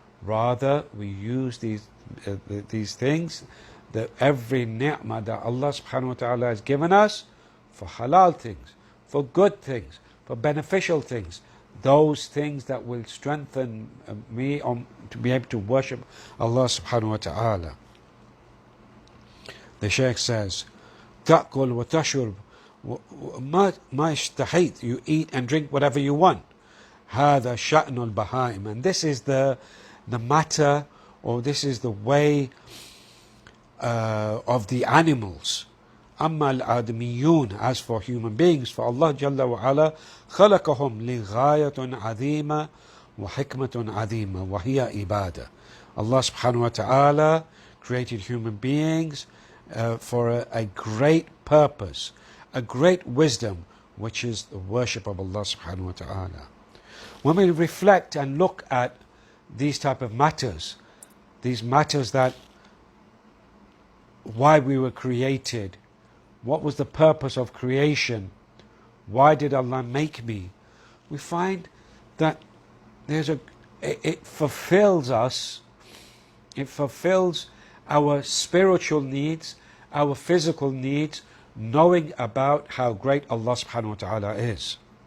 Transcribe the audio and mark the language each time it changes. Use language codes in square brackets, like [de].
[en] Rather, we use these things, that every ni'mah that Allah subhanahu wa ta'ala has given us, for halal things, for good things, for beneficial things, those things that will strengthen me to be able to worship Allah subhanahu wa ta'ala. The Shaykh says, [ar] تأكل وتشرب ما اشتهيت. [en] You eat and drink whatever you want. [ar] هذا شأن البهائم. [en] And this is the matter, or this is the way of the animals. [ar] أما الآدميون. [en] As for human beings, for Allah [ar] جل وعلا خلقهم لغاية عظيمة وحكمة عظيمة وهي إبادة. [en] Allah subhanahu wa ta'ala created human beings for a great purpose, a great wisdom, which is the worship of Allah subhanahu wa ta'ala. When we reflect and look at these type of matters, these matters that why we were created, what was the purpose of creation, why did Allah make me, we find that it fulfills us, it fulfills our spiritual needs, our physical needs, knowing about how great Allah subhanahu wa ta'ala is.